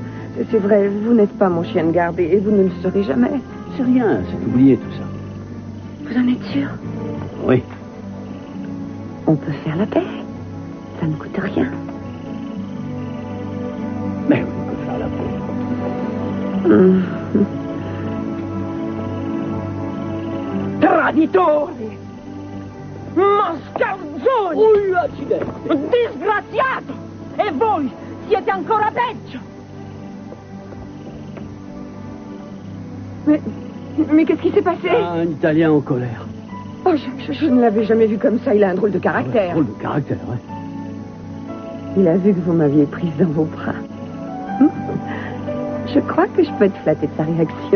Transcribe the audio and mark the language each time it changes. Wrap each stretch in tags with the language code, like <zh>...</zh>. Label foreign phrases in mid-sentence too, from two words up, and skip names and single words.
<fr>C'est vrai, vous n'êtes pas mon chien de garde et vous ne le serez jamais. C'est rien, c'est oublié tout ça. Vous en êtes sûr? Oui. On peut faire la paix. Ça ne coûte rien. Mais on peut faire la paix.</fr> <it>Traditori! Mascalzoni! Disgraziato! E voi siete ancora peggio!</it> <fr>Mais qu'est-ce qui s'est passé? Un Italien en colère. Oh, je ne l'avais jamais vu comme ça. Il a un drôle de caractère. Drôle de caractère, ouais. Il a vu que vous m'aviez prise dans vos bras. Je crois que je peux être flattée de sa réaction.</fr>